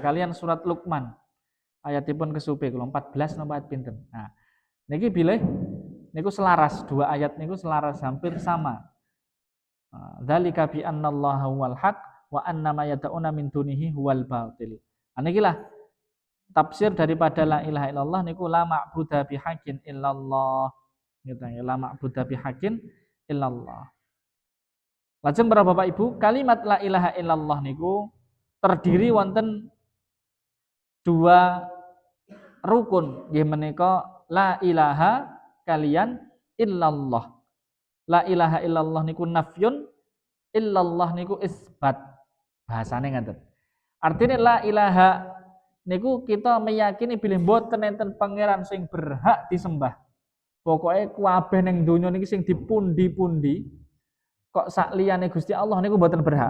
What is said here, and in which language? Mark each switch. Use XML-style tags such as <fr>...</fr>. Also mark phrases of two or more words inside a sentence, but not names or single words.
<jv>Kalian surat Luqman ayatipun kesupe kula 14 napa ayat pinten. Nah, niki bilih niku selaras, dua ayat niku selaras</jv> <id>hampir sama.</id> <ar>ذلك بأن الله هو الحق وأن ما يدعون من دونه هو الباطل.</ar> <jv>Niki lah tafsir daripada</jv> <ar>لا إله إلا الله</ar> <jv>niku</jv> <ar>لا معبود بحق إلا الله.</ar> <id>Gitu ya,</id> <ar>لا معبود بحق إلا الله.</ar> <jv>Lajeng para Bapak Ibu, kalimat</jv> <ar>لا إله إلا الله</ar> <jv>niku terdiri wonten dua rukun nggih menika</jv> <ar>لا إله</ar> <jv>kalian illallah.</jv> <ar>لا إله إلا الله niku نفي، إلا الله niku isbat.</ar> <jv>Bahasane ngaten. Artinya</jv> <ar>لا إله</ar> <jv>niku</jv> <id>kita meyakini</id> <jv>bilih mboten enten pangeran sing berhak disembah. Pokoknya kabeh ning donya niki sing dipundi-pundi kok sak liyane Gusti Allah niku mboten berhak.</jv>